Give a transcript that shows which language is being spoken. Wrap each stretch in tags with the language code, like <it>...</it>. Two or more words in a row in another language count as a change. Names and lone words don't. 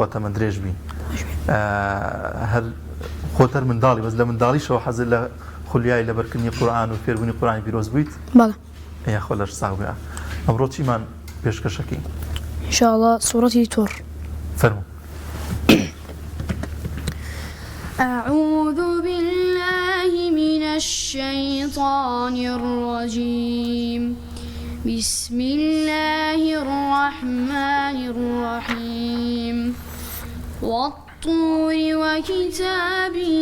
<ckb>یاخوا تەمەن درێژ بین. هەر خۆتەر منداڵی بەس لە منداڵیشەوە حەزت لە خولیای لەبەرکردنی قورئان و فێربوونی قورئانی پیرۆز بوویت؟ بەڵێ یا خۆ لەش ساغ بێ. ئەمڕۆ چیمان پێشکەشەکەی؟ ئینشاءالله سوورەتی تۆر. فەرموو.</ckb> <ar>أعوذ بالله من الشيطان الرجيم بسم الله الرحمن الرحيم والطور وكتاب</ar>